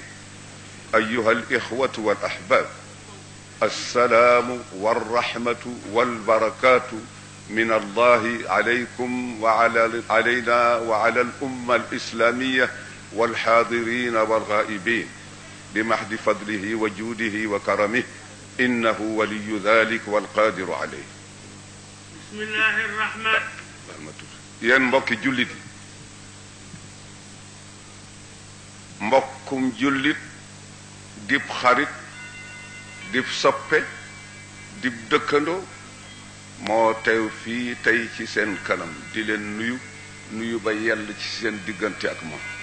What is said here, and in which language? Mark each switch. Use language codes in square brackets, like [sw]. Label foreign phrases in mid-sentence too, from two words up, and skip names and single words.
[ar] أيها الإخوة والأحباب، السلام والرحمة والبركات من الله عليكم علينا وعلى الأمة الإسلامية والحاضرين والغائبين بمحض فضله وجوده وكرمه إنه ولي ذلك والقادر عليه. بسم الله الرحمن. [wo] yéen mbokki jullit yi, mbokkum jullit dib xarit dib soppe dib dëkkandoo moo teew fii tey ci seen kanam di leen nuyu ba yell ci seen diggante ak moom.